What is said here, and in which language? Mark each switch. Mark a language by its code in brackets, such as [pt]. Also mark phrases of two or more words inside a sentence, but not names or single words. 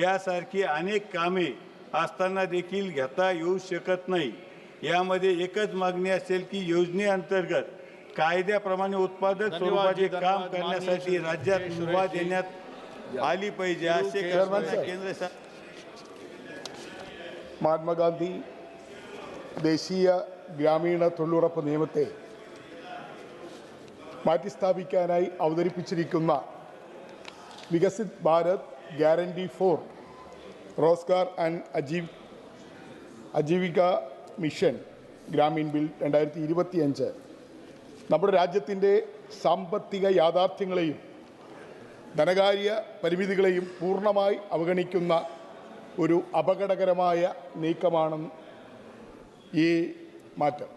[mr] यासारखी अनेक कामे असताना देखील घेता येऊ शकत नाही. यामध्ये एकच मागणी असेल की योजनेअंतर्गत कायद्याप्रमाणे उत्पादक स्वरूपाचे काम करण्यासाठी राज्यात मुभा देण्यात आली पाहिजे असे केंद्र सरकार. [ml] മഹാത്മാഗാന്ധി ദേശീയ ഗ്രാമീണ തൊഴിലുറപ്പ് നിയമത്തെ മാറ്റിസ്ഥാപിക്കാനായി അവതരിപ്പിച്ചിരിക്കുന്ന വികസിത് ഭാരത് ഗ്യാരണ്ടി ഫോർ റോസ്ഗാർ ആൻഡ് അജീവിക മിഷൻ ഗ്രാമീൺ ബിൽ 2025 നമ്മുടെ രാജ്യത്തിൻ്റെ സാമ്പത്തിക യാഥാർത്ഥ്യങ്ങളെയും ധനകാര്യ പരിമിതികളെയും പൂർണ്ണമായി അവഗണിക്കുന്ന ഒരു അപകടകരമായ നീക്കമാണ് ഈ മാറ്റം.